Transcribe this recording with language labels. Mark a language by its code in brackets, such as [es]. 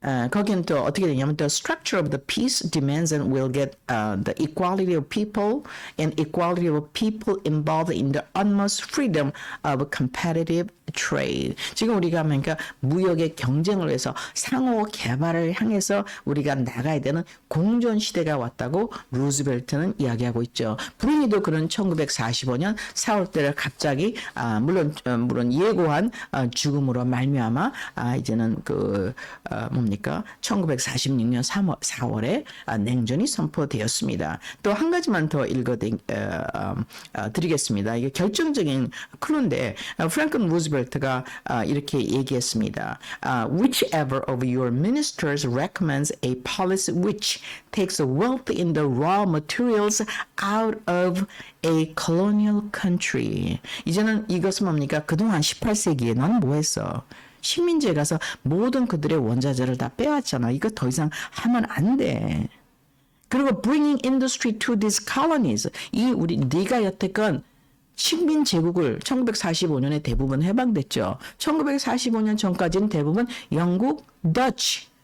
[ko] 거기는 또 어떻게 되냐면 [en] the structure of the peace demands and will get the equality of people and equality of people involved in the utmost freedom of competitive trade. [ko] 지금 우리가 그러니까 무역의 경쟁을 위해서 상호 개발을 향해서 우리가 나가야 되는 공존 시대가 왔다고 루즈벨트는 이야기하고 있죠. 브루니도 그런 1945년 4월 달에 갑자기 물론 예고한 죽음으로 말미암아 이제는 뭡니까? 1946년 4월에 냉전이 선포되었습니다. 또 한 가지만 더 드리겠습니다. 이게 결정적인 클루인데 프랭클린 루즈벨트가 이렇게 얘기했습니다. [en] Whichever of your ministers recommends a policy which takes the wealth in the raw materials out of a colonial country. [ko] 이제는 이것은 뭡니까? 그동안 18세기에 넌 뭐 했어? 식민지에 가서 모든 그들의 원자재를 다 빼왔잖아. 이거 더 이상 하면 안 돼. 그리고 [en] bringing industry to these colonies. [ko] 네가 여태껏 식민 제국을 1945년에 대부분 해방됐죠. 1945년 전까지는 대부분 영국, 더치,